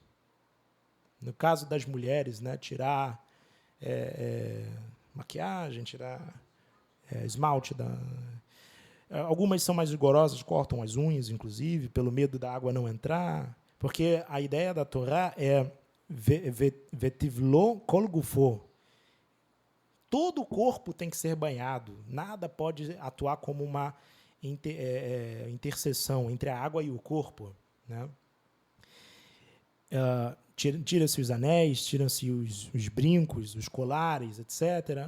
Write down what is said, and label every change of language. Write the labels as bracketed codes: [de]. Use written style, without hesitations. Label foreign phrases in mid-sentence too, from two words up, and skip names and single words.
[pt] No caso das mulheres, né, tirar maquiagem, tirar esmalte. Algumas são mais rigorosas, cortam as unhas, inclusive, pelo medo da água não entrar. Porque a ideia da Torá é [he] ויטבלו כל גופו. [pt] Todo o corpo tem que ser banhado. Nada pode atuar como uma interseção entre a água e o corpo, né? Tira-se os anéis, tiram-se os brincos, os colares, etc.